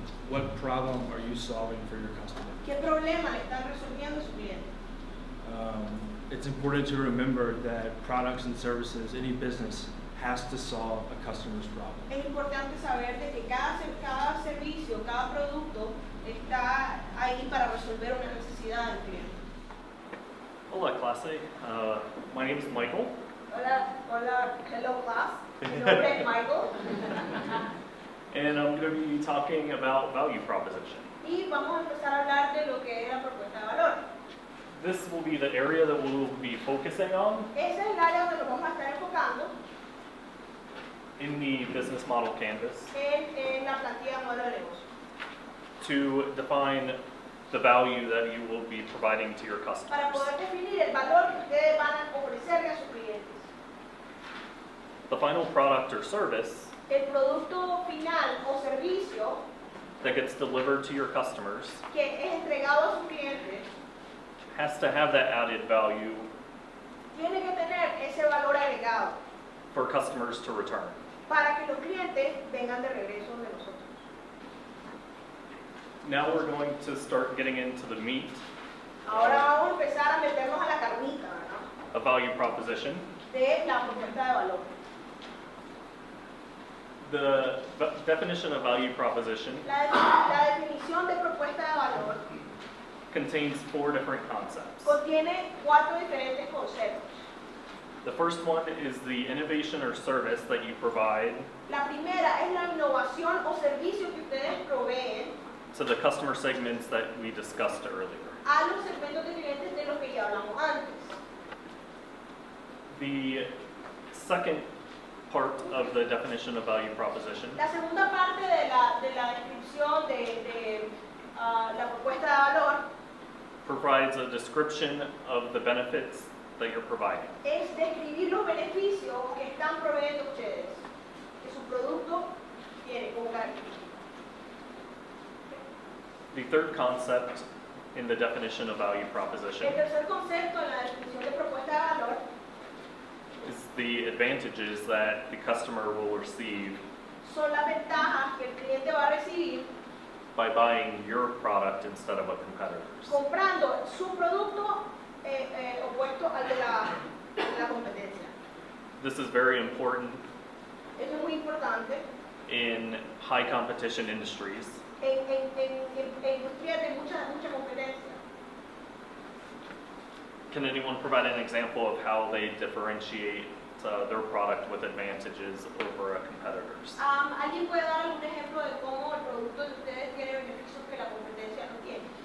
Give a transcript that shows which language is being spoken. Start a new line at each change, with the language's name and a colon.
English: What problem are you solving for your customer?
Spanish: ¿Qué problema le están resolviendo a su cliente?
English: It's important to remember that products and services, any business, has to solve a customer's problem.
Spanish: Es importante saber de que cada servicio, cada producto está ahí para resolver una necesidad del cliente. Hola, clase.
English: My name is Michael.
Spanish: Hola,
English: hello class.
Spanish: Mi nombre es Michael.
English: And I'm going to be talking about value proposition.
Spanish: Y vamos a empezar a hablar de lo que es la propuesta de valor.
English: This will be the area that we'll be focusing on
Spanish: Ese es el área donde nos vamos a estar enfocando
English: in the business model canvas
Spanish: en la plantilla de modelo de negocio.
English: to define the value that you will be providing to your
Spanish: Para
English: customers.
Spanish: poder definir el valor que ustedes van a ofrecerle a sus clientes.
English: The final product or service
Spanish: El producto final o servicio
English: that gets delivered to your customers
Spanish: que es entregado a sus clientes
English: has to have that added value
Spanish: tiene que tener ese valor agregado
English: for customers to return.
Spanish: para que los clientes vengan de regreso de nosotros.
English: Now we're going to start getting into the meat
Spanish: Ahora vamos a empezar a meternos a la carnita, ¿verdad?
English: of value proposition.
Spanish: De la propuesta de valor.
English: The definition of value proposition
Spanish: La definición de propuesta de valor
English: contains 4 different concepts.
Spanish: contiene 4 diferentes conceptos.
English: The first one is the innovation or service that you provide
Spanish: La primera es la innovación o servicio que ustedes proveen
English: to the customer segments that we discussed earlier.
Spanish: a los segmentos de clientes de los que ya hablamos antes.
English: The second part of the definition of value proposition
Spanish: La segunda parte de la descripción de la propuesta de valor
English: provides a description of the benefits that you're providing.
Spanish: es describir los beneficios que están proveyendo ustedes, que su producto tiene como característica.
English: The third concept in the definition of value proposition
Spanish: El tercer concepto en la descripción de propuesta de valor
English: is the advantages that the customer will receive
Spanish: son las ventajas que el cliente va a recibir
English: by buying your product instead of a competitor's.
Spanish: comprando su producto opuesto al de la competencia.
English: This is very important
Spanish: Eso es muy importante
English: in high competition industries
Spanish: en industrias de mucha competencia.
English: Can anyone provide an example of how they differentiate their product with advantages over a competitor's?
Spanish: ¿Alguien puede dar algún ejemplo de cómo el producto de ustedes tiene beneficios que la competencia no tiene?